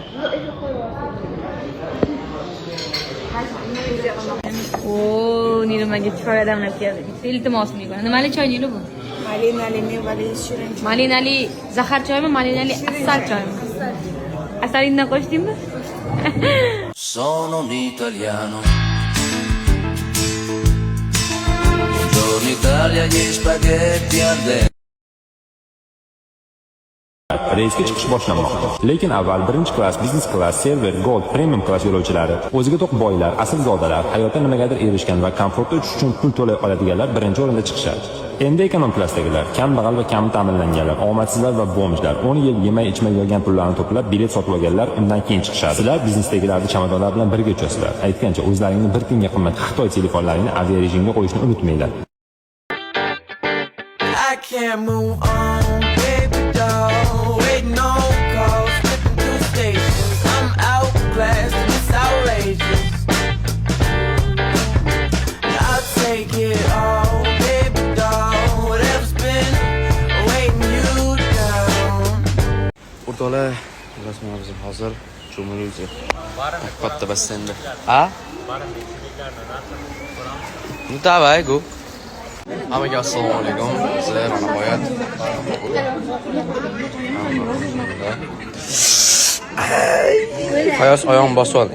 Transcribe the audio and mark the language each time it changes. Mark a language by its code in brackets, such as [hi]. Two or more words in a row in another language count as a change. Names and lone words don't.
[uz] O, nimaga chiqar odamlar keldi. Iltimos mega. Nimali choy nima bu? Malinali, mevali, shirin. Malinali zahar choymi, malinali asal choymi? Asalindan qo'shdingmi? [it] Sono un italiano. Buongiorno Italia, gli spaghetti al dente. [uz] Reysga chiqish boshlanmoqda. Lekin avval birinchi klass, biznes klass, silver, gold, premium klass yo'lovchilari, o'ziga to'q boylar, aslzodalar, hayotda nimagadir erishgan va komfortda uchish uchun pul to'lay oladiganlar birinchi o'rinda chiqishadi. Endi ekonom klassdagilar, kambag'al va kam ta'minlanganlar, omadsizlar va bomjlar, 10 yil yemay ichmay yurgan pullarni to'plab bilet sotib olganlar undan keyin chiqishadi. Sizlar biznesdagilarni chamadonlar bilan birga uchasizlar. Aytgancha, o'zlaringni bir tiyinga qimmat Xitoy telefonlarini aviarejimga qo'yishni unutmanglar. [en] I can't move on, baby doll. Waiting on calls, flipping through stations. I'm outclassed and it's outrageous. I'll take it all, baby doll. Whatever's been weighing you down. [uz] O'rtoqlar, rasman biz hozir cho'miluvchi. Katta basseynda. Ha? Davay, go. Hammaga assalomu alaykum. Sizlar mana boyat. Fayoz oyog'im bosib olding.